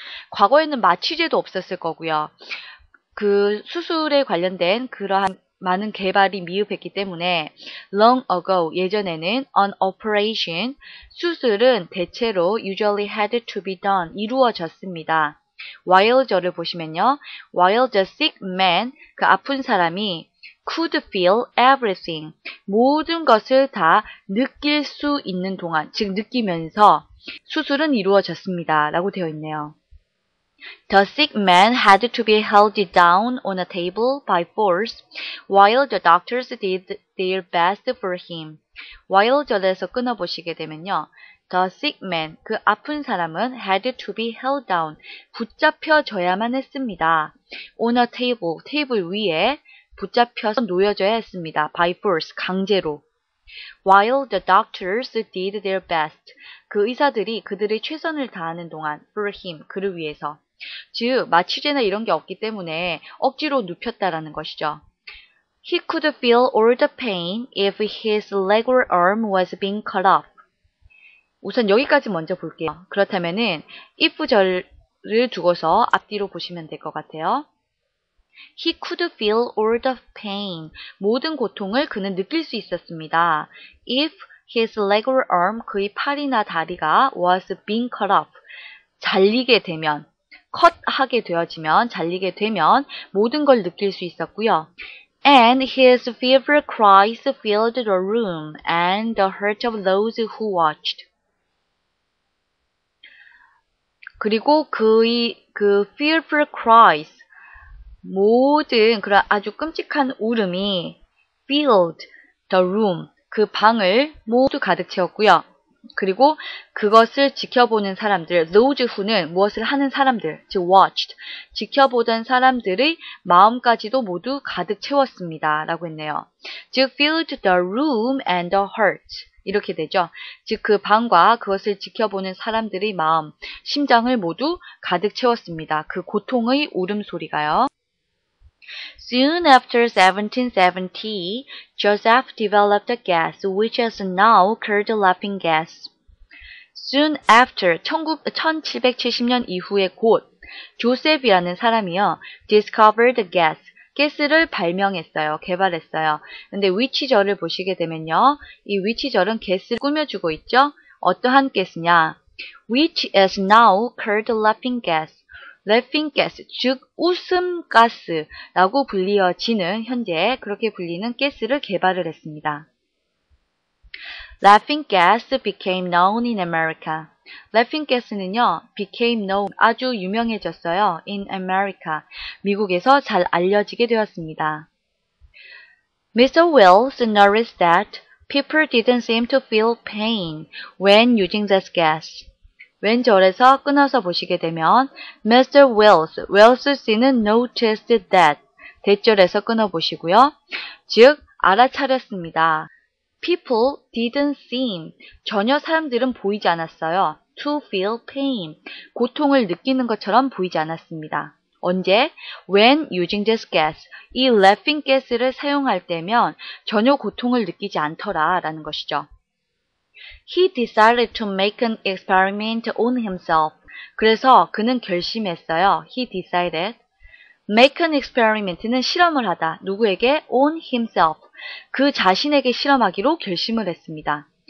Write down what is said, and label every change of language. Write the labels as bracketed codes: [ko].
[ko] 과거에는 마취제도 없었을 거고요. 그 수술에 관련된 그러한 많은 개발이 미흡했기 때문에 [en] long ago, [ko] 예전에는 [en] an operation, [ko] 수술은 대체로 [en] usually had to be done, [ko] 이루어졌습니다. while절을 보시면요. [en] while the sick man, [ko] 그 아픈 사람이 [en] could feel everything, [ko] 모든 것을 다 느낄 수 있는 동안, 즉 느끼면서 수술은 이루어졌습니다. 라고 되어 있네요. [en] The sick man had to be held down on a table by force while the doctors did their best for him. [ko] while절에서 끊어보시게 되면요. [en] The sick man, [ko] 그 아픈 사람은 [en] had to be held down, [ko] 붙잡혀져야만 했습니다. [en] on a table, [ko] 테이블 위에 붙잡혀서 놓여져야 했습니다. [en] by force, [ko] 강제로. [en] While the doctors did their best, [ko] 그 의사들이 그들의 최선을 다하는 동안 [en] for him, [ko] 그를 위해서. 즉, 마취제나 이런 게 없기 때문에 억지로 눕혔다라는 것이죠. [en] He could feel all the pain if his leg or arm was being cut off. [ko] 우선 여기까지 먼저 볼게요. 그렇다면은 if절을 두고서 앞뒤로 보시면 될 것 같아요. [en] He could feel all the pain. [ko] 모든 고통을 그는 느낄 수 있었습니다. [en] If his leg or arm, [ko] 그의 팔이나 다리가 [en] was being cut off. [ko] 잘리게 되면, 컷하게 되어지면, 잘리게 되면 모든 걸 느낄 수 있었고요. [en] And his fearful cries filled the room and the hearts of those who watched. [ko] 그리고 그 [en] fearful cries, [ko] 모든 그런 아주 끔찍한 울음이 [en] filled the room, [ko] 그 방을 모두 가득 채웠고요. 그리고 그것을 지켜보는 사람들, [en] those who [ko] 는 무엇을 하는 사람들, 즉 watched, 지켜보던 사람들의 마음까지도 모두 가득 채웠습니다. 라고 했네요. 즉 [en] filled the room and the heart, [ko] 이렇게 되죠. 즉 그 방과 그것을 지켜보는 사람들의 마음, 심장을 모두 가득 채웠습니다. 그 고통의 울음소리가요. [en] Soon after 1770, Joseph developed a gas which is now called laughing gas. Soon after, [ko] 1770년 이후에 곧 조셉이라는 사람이요, [en] discovered gas, [ko] 가스를 발명했어요, 개발했어요. 근데 위치절을 보시게 되면요, 이 위치절은 가스를 꾸며주고 있죠. 어떠한 가스냐? [en] Which is now called laughing gas. laughing gas, [ko] 즉 웃음 가스라고 불리어지는, 현재 그렇게 불리는 가스를 개발을 했습니다. [en] laughing gas became known in America. [ko] laughing gas는요, [en] became known, [ko] 아주 유명해졌어요. [en] in America, [ko] 미국에서 잘 알려지게 되었습니다. [en] Mr. Wells noticed that people didn't seem to feel pain when using this gas. [ko] 왼절에서 끊어서 보시게 되면 [en] Mr. Wells [ko] 씨는 [en] noticed that, [ko] 대절에서 끊어보시고요. 즉 알아차렸습니다. [en] People didn't seem, [ko] 전혀 사람들은 보이지 않았어요. [en] to feel pain, [ko] 고통을 느끼는 것처럼 보이지 않았습니다. 언제? [en] When using this gas, [ko] 이 laughing gas를 사용할 때면 전혀 고통을 느끼지 않더라 라는 것이죠. [en] He decided to make an experiment on himself. [ko] 그래서 그는 결심했어요. [en] He decided. Make an experiment는 [ko] 실험을 하다. 누구에게? [en] On himself. [ko] 그 자신에게 실험하기로 결심을 했습니다.